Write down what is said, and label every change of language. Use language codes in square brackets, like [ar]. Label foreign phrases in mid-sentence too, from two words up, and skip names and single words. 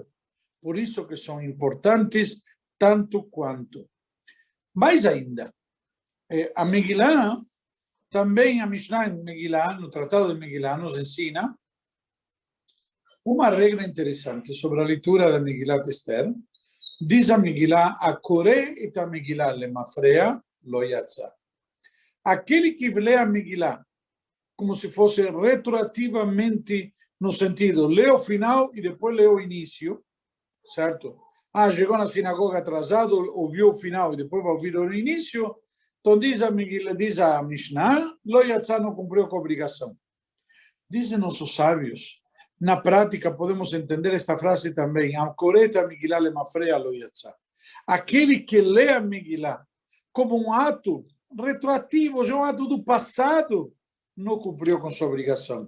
[pt] Por isso que são importantes tanto quanto. Mais ainda, a Megillah, também a Mishnah em Megillah, no Tratado de Megillah, nos ensina uma regra interessante sobre a leitura da Megillat Esther. Diz a [he] Megillah, Akore et a המגילה למפרע לא יצא. [pt] Aquele que lê a Megillah como se fosse retroativamente, no sentido, lê o final e depois lê o início, certo? Chegou na sinagoga atrasado, ouviu o final e depois vai ouvir o início. Então diz a Megillah, diz a Mishnah, [he] לא יצא, [pt] não cumpriu com a obrigação. Dizem nossos sábios, na prática, podemos entender esta frase também. Aquele que lê a Megillah como um ato retroativo, já um ato do passado, não cumpriu com sua obrigação.